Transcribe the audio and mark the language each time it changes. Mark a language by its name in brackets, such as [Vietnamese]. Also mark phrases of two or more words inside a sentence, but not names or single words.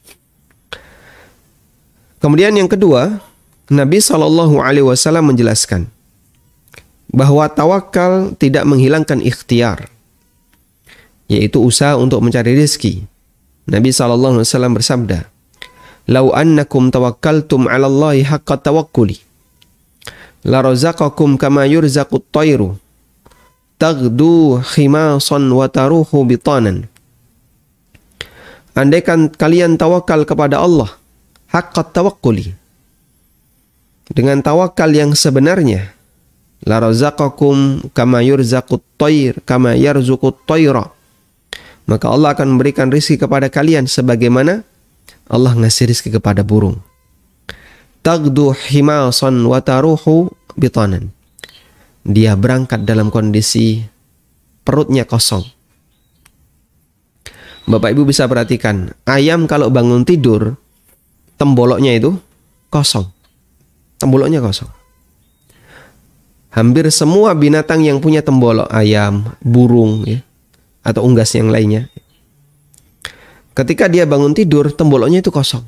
[Indonesian] Kemudian yang kedua, Nabi SAW menjelaskan bahwa tawakal tidak menghilangkan ikhtiar, yaitu usaha untuk mencari rezeki. Nabi SAW bersabda, [Arabic] "لو أنكم توكلتم على الله حق توكله، لرزقكم كما يرزق الطير تغدو خماصا وتروح بطانا." [Indonesian] Andaikan kalian tawakal kepada Allah [Arabic] حق توكله, [Indonesian] dengan tawakal yang sebenarnya, [Arabic] لرزقكم كما يرزق الطير كما يرزق الطير, [Indonesian] maka Allah akan memberikan rezeki kepada kalian sebagaimana Allah ngasih rezeki kepada burung. [Arabic] تغدو خماصا وتروح بطانا. [Indonesian] Dia berangkat dalam kondisi perutnya kosong, Bapak Ibu bisa perhatikan, ayam kalau bangun tidur, temboloknya itu kosong. Temboloknya kosong. Hampir semua binatang yang punya tembolok, ayam, burung, ya, atau unggas yang lainnya, ketika dia bangun tidur, temboloknya itu kosong.